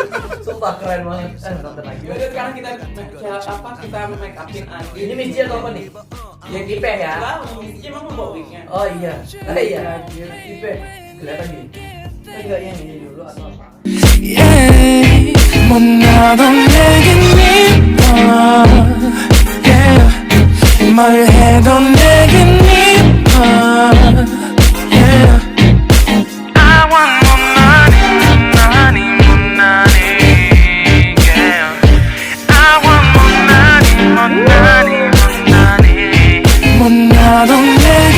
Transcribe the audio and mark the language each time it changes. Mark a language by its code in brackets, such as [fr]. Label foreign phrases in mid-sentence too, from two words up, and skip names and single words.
[id] Sumpah keren banget. Nonton lagi. Yaudah sekarang kita kita make upin Adi. Ini Miss G atau apa nih? Yang Ipeh ya? Dia emang mau wignya. Oh iya. Iya. Ipeh. Kelihatan gini. Enggak yang ini dulu atau apa? [en] Yeah, [ko] 못나도 내겐 네가 yeah, 말해도 내겐 네가 yeah. [en] I want more money, yeah. I want more money, [ko] 못나도